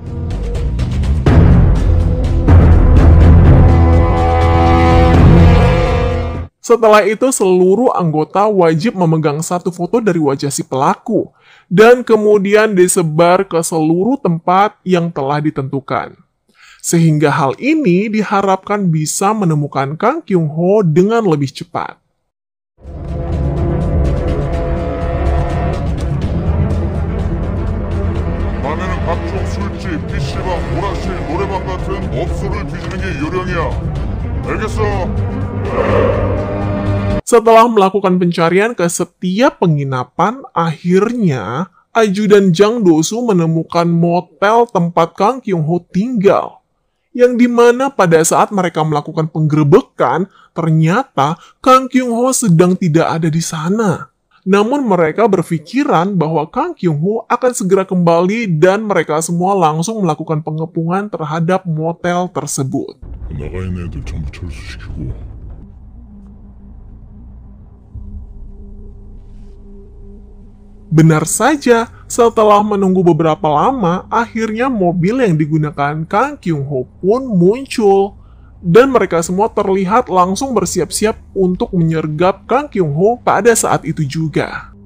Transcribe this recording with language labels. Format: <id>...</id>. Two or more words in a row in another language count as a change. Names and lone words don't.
<id>Setelah itu, seluruh anggota wajib memegang satu foto dari wajah si pelaku, dan kemudian disebar ke seluruh tempat yang telah ditentukan. Sehingga hal ini diharapkan bisa menemukan Kang Kyung-ho dengan lebih cepat.</id> <ko>술집, PC방, 오락실, 노래방 같은 업소를 뒤지는 게 요령이야. 알겠어?</ko> <id>Setelah melakukan pencarian ke setiap penginapan, akhirnya ajudan Jang Do-soo menemukan motel tempat Kang Kyung-ho tinggal. Yang dimana pada saat mereka melakukan penggerebekan, ternyata Kang Kyung-ho sedang tidak ada di sana. Namun mereka berpikiran bahwa Kang Kyung-ho akan segera kembali dan mereka semua langsung melakukan pengepungan terhadap motel tersebut.</id> <ko>나가 있는 애들 전부 철수시키고</ko> <id>Benar saja, setelah menunggu beberapa lama, akhirnya mobil yang digunakan Kang Kyung-ho pun muncul. Dan mereka semua terlihat langsung bersiap-siap untuk menyergap Kang Kyung-ho pada saat itu juga.</id>